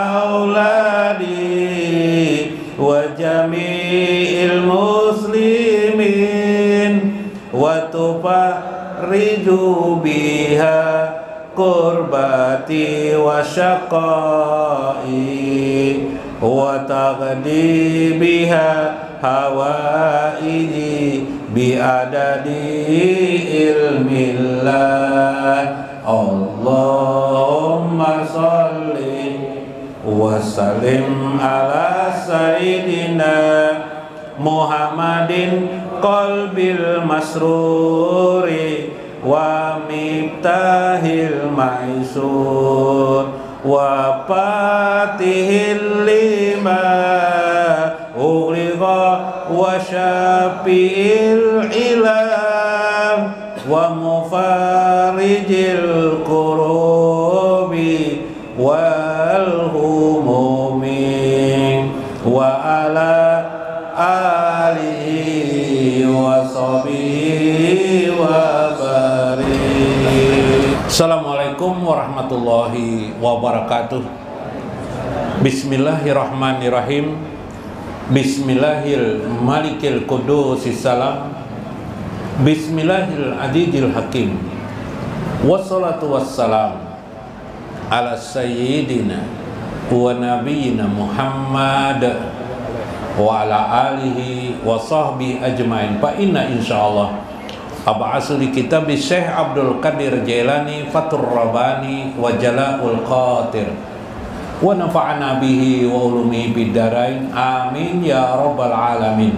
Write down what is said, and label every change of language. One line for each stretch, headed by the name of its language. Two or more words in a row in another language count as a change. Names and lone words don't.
Arabic: أولادي وجميع المسلمين وتفرج بها كربتي وشقائي وتقضي بها حوائجي بعدد علم الله. اللهم صل وسلم على سيدنا محمد قلب المسرور ومفتاح الميسور و فاتح لما أغلق وشافع الإلام ومفرج الكروب والهموم وعلى آله وصحبه وبارك. السلام عليكم ورحمة الله وبركاته. Bismillahirrahmanirrahim. بسم الله الملك القدوس السلام. بسم الله العزيز الحكيم. والصلاة والسلام على سيدنا ونبينا محمد وعلى آله وصحبه أجمعين. فإن إن شاء الله أبعث لكتاب شيخ عبد القادر جيلاني فتح الرباني وجلاء الخاطر ونفعنا به وعلومه بالدارين آمين يا رب العالمين.